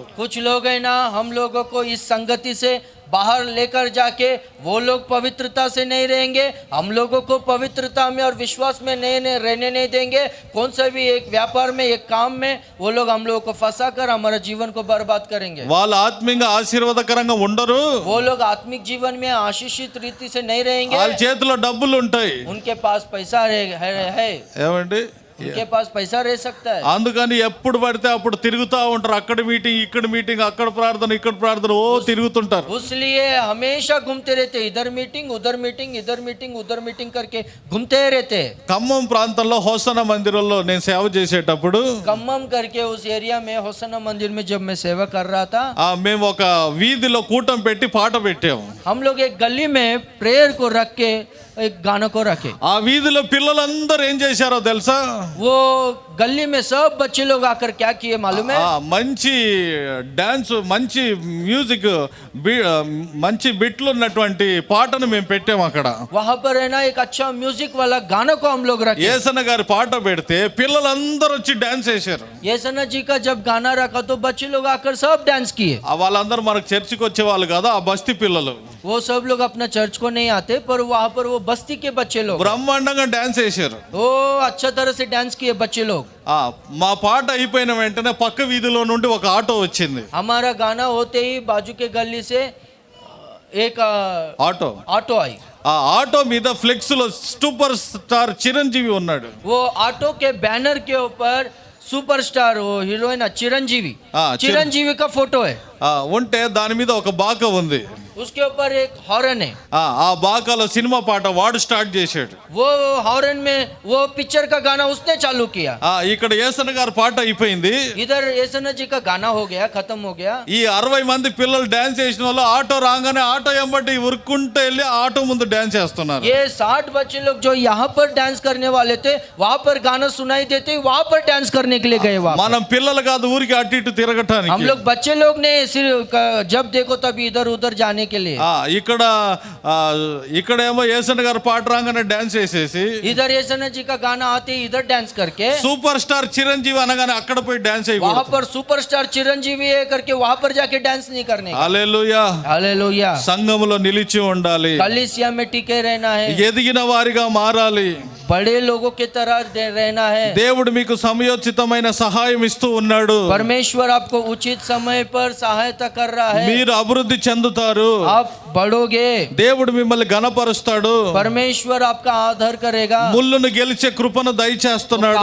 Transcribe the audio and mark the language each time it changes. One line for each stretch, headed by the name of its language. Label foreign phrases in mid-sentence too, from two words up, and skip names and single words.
Hindi: कुछ लोग है ना, हम लोगों को इस संगति से बाहर लेकर जाके वो लोग पवित्रता से नहीं रहेंगे, हम लोगों को पवित्रता में और विश्वास में नहीं रहने नहीं देंगे। कौन सा भी एक व्यापार में, एक काम में वो लोग हम लोगों को फंसा कर हमारा जीवन को बर्बाद करेंगे।
Telugu: వాళ్ళు ఆత్మీయంగా ఆశీర్వాదకరంగా ఉండరు.
Hindi: वो लोग आत्मिक जीवन में आशीषित रीति से नहीं रहेंगे।
Telugu: వాళ్ళ చేతిలో డబ్బులు ఉంటాయి.
Hindi: उनके पास पैसा है,
Telugu: ఏమండి,
Hindi: उनके पास पैसा रह सकता है।
Telugu: అందుకని ఎప్పుడు పడితే అప్పుడు తిరుగుతూ ఉంటారు. అక్కడ మీటింగ్, ఇక్కడ మీటింగ్, అక్కడ ప్రార్థన, ఇక్కడ ప్రార్థన, ఓ తిరుగుతుంటారు.
Hindi: इसलिए हमेशा घूमते रहते, इधर मीटिंग उधर मीटिंग, इधर मीटिंग उधर मीटिंग करके घूमते रहते।
Telugu: ఖమ్మం ప్రాంతంలో హోసన మందిరంలో నేను సేవ చేసేటప్పుడు
Hindi: कम्मम करके उस एरिया में होसना मंदिर में जब मैं सेवा कर रहा था,
Telugu: మేము ఒక వీధిలో కూటం పెట్టి పాట పెట్టాము.
Hindi: हम लोग एक गली में प्रेयर को रख के एक गाना को रखे।
Telugu: ఆ వీధిలో పిల్లలందరూ ఏం చేశారో తెలుసా?
Hindi: वो गली में सब बच्चे लोग आकर क्या किए मालूम है?
Telugu: మంచి డాన్స్, మంచి మ్యూజిక్, మంచి బిట్లు ఉన్నటువంటి పాటను మేము పెట్టాము అక్కడ.
Hindi: वहाँ पर है ना एक अच्छा म्यूजिक वाला गाना को हम लोग रखे।
Telugu: యేసన్న గారి పాట పెడితే పిల్లలందరూ వచ్చి డాన్స్ చేశారు.
Hindi: येसना जी का जब गाना रखा तो बच्चे लोग आकर सब डांस किए।
Telugu: వాళ్ళందరూ మనకు చర్చికి వచ్చే వాళ్ళు కదా, ఆ బస్తీ పిల్లలు.
Hindi: वो सब लोग अपना चर्च को नहीं आते, पर वहाँ पर वो बस्ती के बच्चे लोग
Telugu: బ్రహ్మాండంగా డాన్స్ చేశారు.
Hindi: वो अच्छा तरह से डांस किए बच्चे लोग।
Telugu: మా పాట అయిపోయిన వెంటనే పక్క వీధిలో నుండి ఒక ఆటో వచ్చింది.
Hindi: हमारा गाना होते ही बाजू के गली से एक ऑटो आई।
Telugu: ఆ ఆటో మీద ఫ్లెక్స్ లో సూపర్ స్టార్ చిరంజీవి ఉన్నాడు.
Hindi: वो ऑटो के बैनर के ऊपर सुपरस्टार वो हीरोइन चिरंजीवी का फोटो है।
Telugu: ఉంటే దాని మీద ఒక బాక ఉంది.
Hindi: उसके ऊपर एक हॉर्न है।
Telugu: ఆ బాకాలో సినిమా పాట వాడు స్టార్ట్ చేశాడు.
Hindi: वो हॉर्न में वो पिक्चर का गाना उसने चालू किया।
Telugu: ఇక్కడ యేసన్న గారి పాట అయిపోయింది.
Hindi: इधर येसन्ना जी का गाना हो गया, खत्म हो गया।
Telugu: ఈ 60 మంది పిల్లలు డాన్స్ చేసిన వాళ్ళు ఆటో రాగానే ఆటో ఎంబటి ఉరుక్కుంటూ వెళ్ళి ఆటో ముందు డాన్స్ చేస్తున్నారు.
Hindi: ये 60 बच्चे लोग जो यहाँ पर डांस करने वाले थे, वहाँ पर गाना सुनाई देते, वहाँ पर डांस करने के लिए गए।
Telugu: మనం పిల్లలు కాదు ఊరికి అటు ఇటు తిరగటానికి.
Hindi: हम लोग बच्चे लोग ने सिर्फ जब देखो तब इधर उधर जाने के लिए।
Telugu: ఇక్కడేమో యేసన్న గారు పాట రాగానే డాన్స్ చేసేసి,
Hindi: इधर येसन्ना जी का गाना आते ही इधर डांस करके,
Telugu: సూపర్ స్టార్ చిరంజీవి అనగానే అక్కడ పోయి డాన్స్
Hindi: वहाँ
Telugu: అయిపోయి,
Hindi: पर सुपरस्टार चिरंजीवी है करके वहाँ पर जाके डांस नहीं करने का।
Telugu: హల్లెలూయా.
Hindi: हालेलुया।
Telugu: సంఘములో నిలిచి ఉండాలి.
Hindi: कलीसिया में टिके रहना है,
Telugu: ఎదిగిన వారిగా మారాలి.
Hindi: बड़े लोगों की तरह रहना है।
Telugu: దేవుడు మీకు సమయోచితమైన సహాయం ఇస్తూ ఉన్నాడు.
Hindi: परमेश्वर आपको उचित समय पर सहायता कर रहा है।
Telugu: మీరు అభివృద్ధి చెందుతారు.
Hindi: आप बढ़ोगे,
Telugu: దేవుడు మిమ్మల్ని గణపరుస్తాడు.
Hindi: परमेश्वर आपका आदर करेगा।
Telugu: ముళ్ళును గెలిచే కృపను దయచేస్తున్నాడు.